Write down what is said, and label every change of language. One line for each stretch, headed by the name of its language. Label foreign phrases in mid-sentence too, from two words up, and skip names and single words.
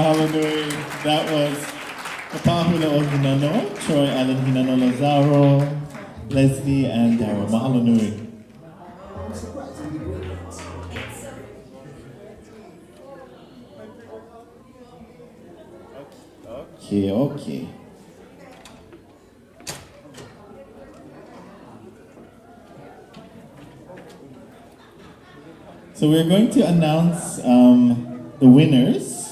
Hawaiian: nui.
English: That was Papa Hula o Hinano, Troy Allen Hinano Lazaro, Leslie, and Dara.
Hawaiian: Mahalo nui.
English: Okay. So we're going to announce the winners.